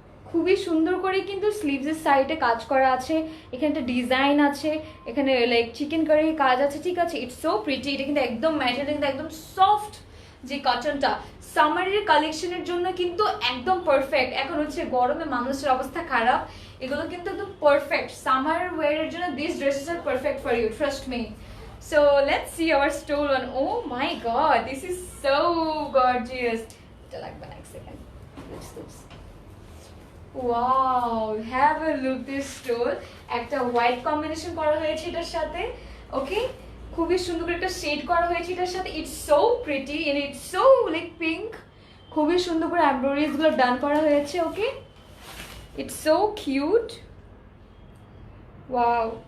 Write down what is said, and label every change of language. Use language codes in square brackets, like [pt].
[bn] খুবই সুন্দর করে কিন্তু স্লিভসের সাইডে কাজ করা আছে, এখানে একটা ডিজাইন আছে, এখানে লাইক চিকেন কারি কাজ আছে, ঠিক আছে? [en] It's so pretty. [bn] এটা কিন্তু একদম ম্যাটেরিয়াল কিন্তু একদম সফট, যে কটনটা সামারের কালেকশনের জন্য কিন্তু একদম পারফেক্ট। এখন হচ্ছে গরমে মানুষের অবস্থা খারাপ, এগুলো কিন্তু একদম পারফেক্ট সামার ওয়্যারের জন্য। [en] This dresses are perfect for you, trust me. So let's see our stole one. Oh my god, this is so gorgeous. Like one second. Let's wow, have a look this stole. [bn] একটা white combination করা হয়েছে এটার সাথে, ওকে। খুবই সুন্দর করে একটা shade করা হয়েছে এটার সাথে। [en] It's so pretty and it's so like pink. [bn] খুবই সুন্দর করে এমব্রয়ডারিজ গুলো ডান করা হয়েছে, ওকে। [en] it's so cute, [bn] wow.